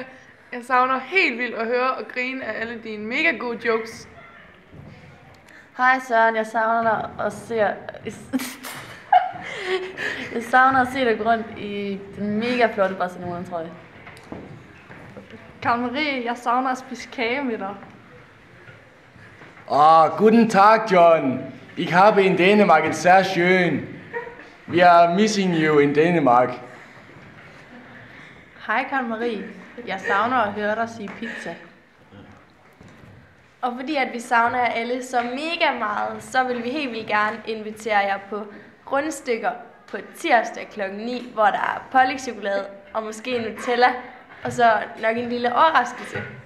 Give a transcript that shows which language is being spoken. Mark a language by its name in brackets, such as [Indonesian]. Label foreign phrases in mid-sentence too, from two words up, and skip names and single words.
[Danish] Jeg savner helt vildt at høre og grine af alle dine mega gode jokes. Hej Søren, jeg savner dig og ser... Jeg savner at se dig rundt i den mega flotte Barcelona-trøje. Karen Marie, jeg savner at spise kage med dig. [German] Guten Tag, John. Ich habe in Dänemark en sehr schön. [English] We are missing you in Denmark. [Danish] Hej Karen Marie, jeg savner at høre dig sige pizza. Og fordi at vi savner jer alle så mega meget, så vil vi helt vildt gerne invitere jer på rundstykker på tirsdag kl. 9, hvor der er pålægschokolade og måske Nutella, og så nok en lille overraskelse.